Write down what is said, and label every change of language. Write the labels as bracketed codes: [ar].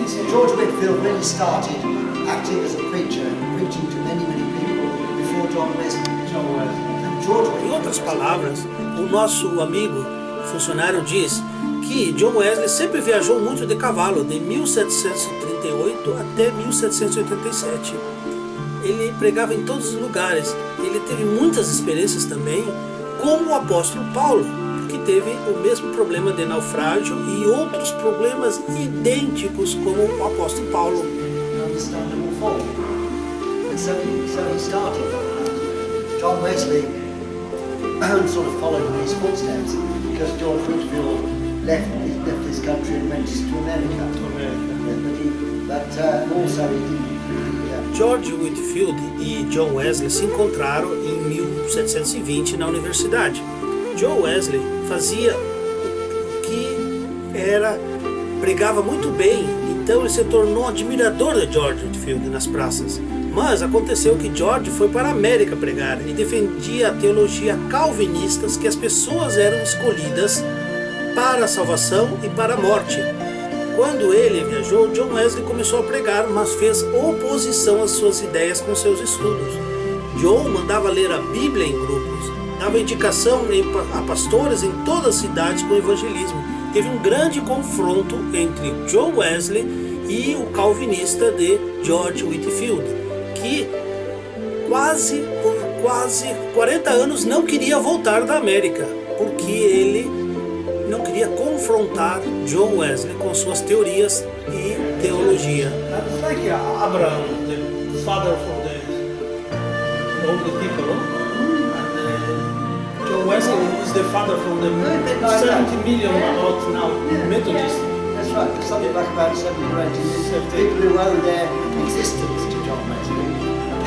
[en] George Whitefield really started acting as a preacher, preaching to many people before John Wesley. John Wesley. And [pt] Em outras palavras, o nosso amigo funcionário diz que John Wesley sempre viajou muito de cavalo, de 1738 até 1787. Ele pregava em todos os lugares. Ele teve muitas experiências também, como o apóstolo Paulo, que teve o mesmo problema de naufrágio e outros problemas idênticos como o apóstolo Paulo. [en] Understandable fall. And so he started. John Wesley sort of followed in his footsteps because George Whitefield left this country and went to America. But also he didn't. [pt] George Whitefield e John Wesley se encontraram em 1720 na universidade. John Wesley fazia o que era, pregava muito bem, então ele se tornou admirador de George Whitefield nas praças. Mas aconteceu que George foi para a América pregar e defendia a teologia calvinista, que as pessoas eram escolhidas para a salvação e para a morte. Quando ele viajou, John Wesley começou a pregar, mas fez oposição às suas ideias com seus estudos. John mandava ler a Bíblia em grupos, dava indicação a pastores em todas as cidades com o evangelismo. Teve um grande confronto entre John Wesley e o calvinista de George Whitefield, que por quase 40 anos não queria voltar da América, porque ele não queria confrontar John Wesley com suas teorias e teologia. [en] It's like Abraham, the father from all the people, and John Wesley is the father from the 70 million about now Methodists. That's right. There's something like about 70 or 80 people who owe their existence to John Wesley.